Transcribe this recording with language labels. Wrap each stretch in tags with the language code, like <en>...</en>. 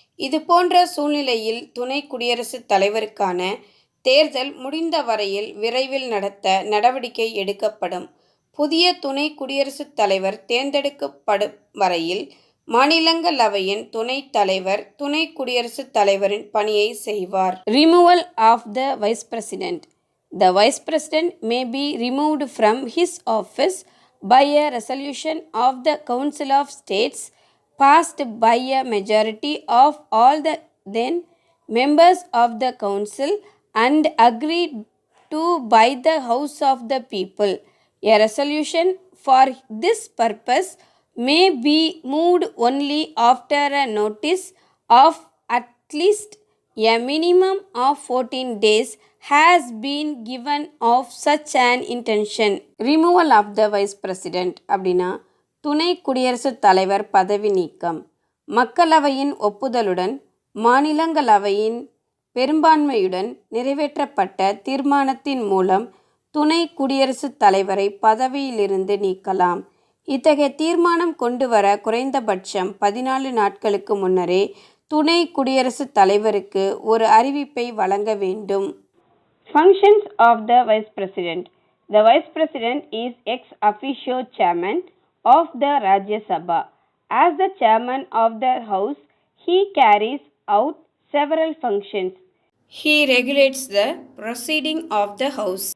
<ta>இதுபோன்ற சூழ்நிலையில் துணை குடியரசுத் தலைவருக்கான தேர்தல் முடிந்த வரையில் விரைவில் நடத்த நடவடிக்கை எடுக்கப்படும். புதிய துணை குடியரசுத் தலைவர் தேர்ந்தெடுக்கப்படும் வரையில் மாநிலங்களவையின் துணைத் தலைவர் துணை குடியரசுத் தலைவரின் பணியை செய்வார்.</ta> <en>Removal of the Vice President. The Vice President may be removed from his office by a resolution of the Council of States passed by a majority of all the then members of the Council and agreed to by the House of the People. A resolution for this purpose may be moved only after a notice of at least a minimum of 14 days has been given of such an intention. Removal of the vice president</en> <ta>அப்படின்னா துணை குடியரசுத் தலைவர் பதவி நீக்கம். மக்களவையின் ஒப்புதலுடன் மாநிலங்களவையின் பெரும்பான்மையுடன் நிறைவேற்றப்பட்ட தீர்மானத்தின் மூலம் துணை குடியரசுத் தலைவரை பதவியிலிருந்து நீக்கலாம். இத்தகைய தீர்மானம் கொண்டுவர குறைந்தபட்சம் 14 நாட்களுக்கு முன்னரே துணை குடியரசுத் தலைவருக்கு ஒரு அறிவிப்பை வழங்க வேண்டும்.</ta> <en>Functions of the Vice President. The Vice President is ex officio chairman of the Rajya Sabha. As the chairman of the House, he carries out several functions. He regulates the proceeding of the House.</en>